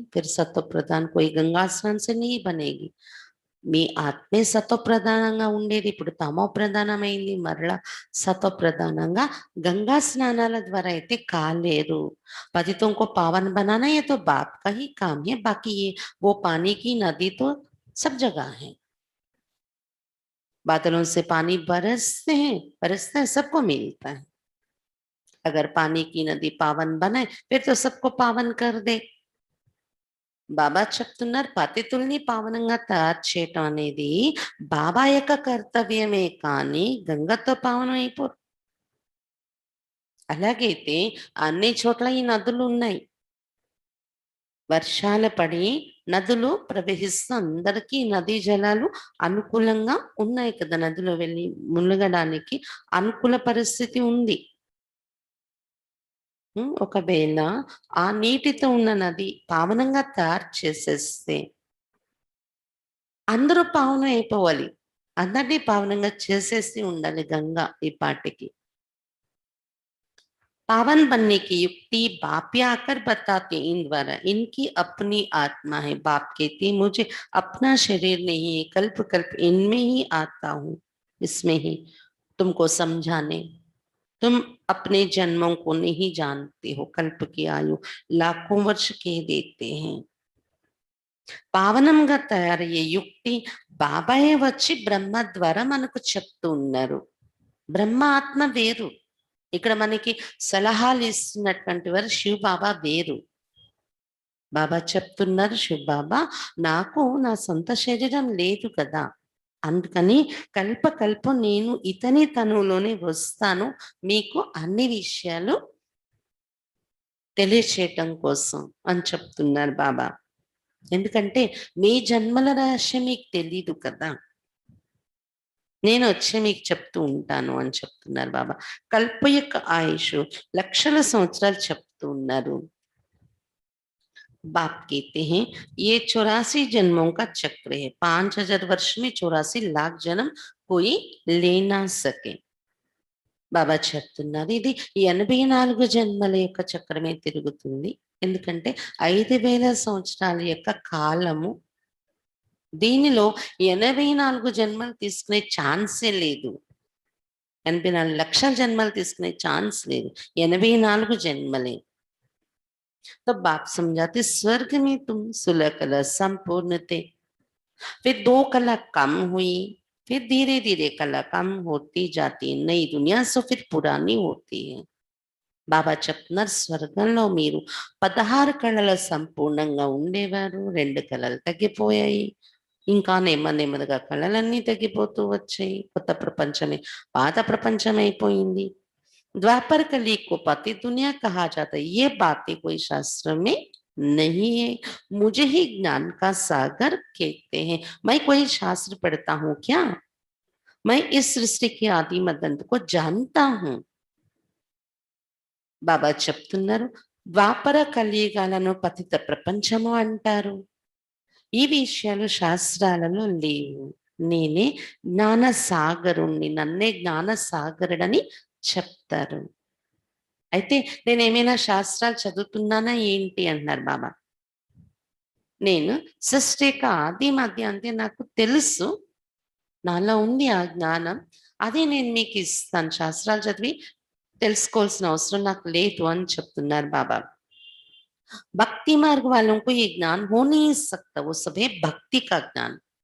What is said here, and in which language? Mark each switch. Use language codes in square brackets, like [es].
[hi] फिर सतो प्रधान कोई गंगा स्नान से नहीं बनेगी। [te] మీ ఆత్మే సతో ప్రధానంగా ఉండేది, ఇప్పుడు తమో ప్రధానమైంది, మరలా సతో ప్రధానంగా గంగా స్నానాల ద్వారా అయితే కాలేదు। [hi] पतितों को पावन बनाना ये तो बाप का ही काम है, बाकी ये वो पानी की नदी तो सब जगह है। बादलों से पानी बरसता है, सबको मिलता है। अगर पानी की नदी पावन बनाए फिर तो सबको पावन कर दे। [te] బాబా చెప్తున్నారు, పతితుల్ని పావనంగా తయారు చేయటం అనేది బాబా యొక్క కర్తవ్యమే, కానీ గంగతో పావనం అయిపోరు. అలాగైతే అన్ని చోట్ల ఈ నదులు ఉన్నాయి, వర్షాలు పడి నదులు ప్రవహిస్తూ అందరికీ నదీ జలాలు అనుకూలంగా ఉన్నాయి కదా, నదిలో వెళ్ళి మునగడానికి అనుకూల పరిస్థితి ఉంది। ఒకవేళ ఆ నీటితో ఉన్న నది పావనంగా తయారు చేసేస్తే అందరూ పావనం అయిపోవాలి, అందరినీ పావనంగా చేసేసి ఉండాలి గంగా ఈ పాటికి। [hi] पावन बनने की युक्ति बाप ही आकर बताते इन द्वारा, इनकी अपनी आत्मा है। बाप कहते मुझे अपना शरीर नहीं है, कल्प कल्प इनमें ही आता हूँ, इसमें ही तुमको समझाने। तुम अपने जन्मों को नहीं जानते हो, कल्प की आयु लाखों वर्ष कह देते हैं। [te] పావనంగా తయారయ్యే యుక్తి బాబాయే వచ్చి బ్రహ్మ ద్వారా మనకు చెప్తూ ఉన్నారు। బ్రహ్మ ఆత్మ వేరు, ఇక్కడ మనకి సలహాలు ఇస్తున్నటువంటి వారు శివ బాబా వేరు। బాబా చెప్తున్నారు, శివ బాబా నాకు నా సొంత శరీరం లేదు కదా, అందుకని కల్పకల్పం నేను ఇతని తనువులోనే వస్తాను, మీకు అన్ని విషయాలు తెలియచేయటం కోసం అని చెప్తున్నారు బాబా। ఎందుకంటే మీ జన్మల రహస్యం మీకు తెలీదు కదా, నేను వచ్చి మీకు చెప్తూ ఉంటాను అని చెప్తున్నారు బాబా। కల్ప యొక్క ఆయుష్ లక్షల సంవత్సరాలు చెప్తూ ఉన్నారు। [hi] बाप कहते हैं ये 84 जन्मों का चक्र है, 5000 वर्ष में 84 लाख जन्म कोई ले ना सके। [te] బాబా చెప్తున్నారు ఇది 84 జన్మల యొక్క చక్రమే తిరుగుతుంది, ఎందుకంటే 5000 సంవత్సరాల యొక్క కాలము, దీనిలో 84 జన్మలు తీసుకునే ఛాన్సే లేదు, 84 లక్షల జన్మలు తీసుకునే ఛాన్స్ లేదు, 84 జన్మలే। [hi] तो बाप समझाते स्वर्ग में तुम 16 कला संपूर्ण थे, फिर 2 कला कम हुई, फिर धीरे धीरे कला कम होती जाती, नई दुनिया से फिर पुरानी होती है। [te] బాబా చెప్తున్నారు, స్వర్గంలో మీరు 16 కళల సంపూర్ణంగా ఉండేవారు, 2 కళలు తగ్గిపోయాయి, ఇంకా నెమ్మదిగా కళలన్నీ తగ్గిపోతూ వచ్చాయి, కొత్త ప్రపంచమే పాత ప్రపంచం అయిపోయింది। [hi] द्वापर कली को पति दुनिया कहा जाता है, ये बातें कोई शास्त्र में नहीं है, मुझे ही ज्ञान का सागर कहते हैं। मैं कोई शास्त्र पढ़ता हूँ क्या? मैं इस सृष्टि की आदि मदंत को जानता हूँ. [te] బాబా చెప్తున్నారు, ద్వాపర కలియుగాలను పతిత ప్రపంచము అంటారు. ఈ విషయాలు శాస్త్రాలలో లేవు. నేనే జ్ఞాన సాగరుణ్ణి, నన్నే జ్ఞాన సాగరుడని చెప్తారు. అయితే నేనేమైనా శాస్త్రాలు చదువుతున్నానా ఏంటి అంటున్నారు బాబా. నేను సృష్టి యొక్క ఆది మధ్య అంతే నాకు తెలుసు. నాలో ఉంది ఆ జ్ఞానం. అదే నేను మీకు ఇస్తాను. శాస్త్రాలు చదివి తెలుసుకోవాల్సిన అవసరం నాకు లేదు అని చెప్తున్నారు బాబా. [hi] భక్తి మార్గ वालों को ये ज्ञान हो नहीं सकता. वो सभी భక్తి का ज्ञान.